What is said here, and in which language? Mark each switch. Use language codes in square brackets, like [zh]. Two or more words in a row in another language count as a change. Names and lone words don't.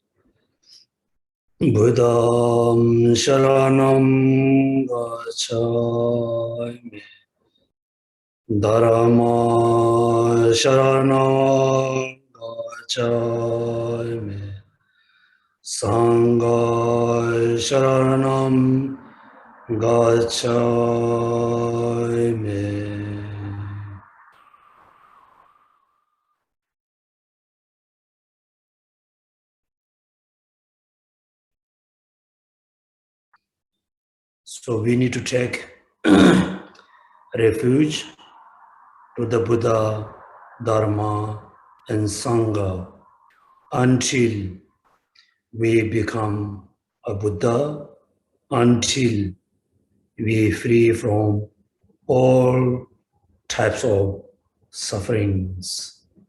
[pi] Buddham Sharanam Gacchami Dharma Sharanam Gacchami Sangha Sharanam Gacchami. [en] So we need to take refuge to the Buddha, Dharma, and Sangha until we become a Buddha, until we free from all types of sufferings.